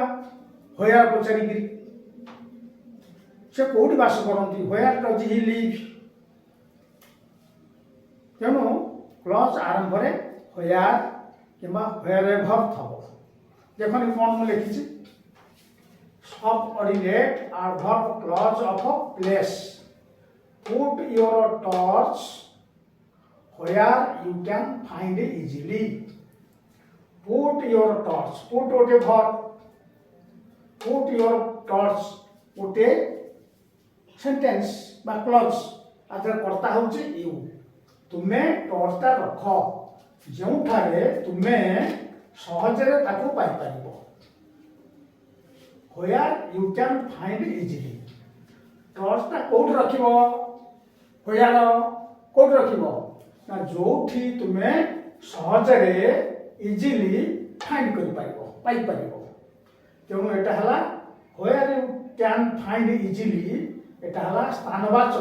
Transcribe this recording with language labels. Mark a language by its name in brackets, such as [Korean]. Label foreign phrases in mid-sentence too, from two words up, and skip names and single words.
[Odia] ହୋୟାର ପଚାରିକିରି। ସେ କେଉଁଠି ବାସ କରନ୍ତି? [English] Where does he live. [Odia] ତେଣୁ କ୍ଲଜ୍ ଆରମ୍ଭରେ ହୋୟାର କିମ୍ବା ହୋୟାରଏଭର୍ ଥିବ। [English] ଦେଖନ୍ତୁ କ'ଣ ମୁଁ ଲେଖିଛି, sub ordinate adverb clause of place. Put your torch where you can find easily. Put your torch. Put ଗୋଟେ verb. Put your torch ଗୋଟେ sentence ବା clause। [Odia] ଆର କର୍ତ୍ତା ହେଉଛି you। ତୁମେ ଟର୍ଚ୍ଚଟା ରଖ ଯେଉଁଠାରେ ତୁମେ ସହଜରେ ତାକୁ ପାଇପାରିବ। [English] Where you can find easily। [Odia] ଟର୍ଚ୍ଚଟା କୋଉଠି ରଖିବ? ହୋୟାର କୋଉଠି ରଖିବ? ନା ଯୋଉଠି ତୁମେ ସହଜରେ [English] easily find [Odia] କରିପାରିବ, ପାଇପାରିବ। ତେଣୁ ଏଟା ହେଲା [English] where you can find easily, [Odia] ଏଟା ହେଲା ସ୍ଥାନବାଚକ।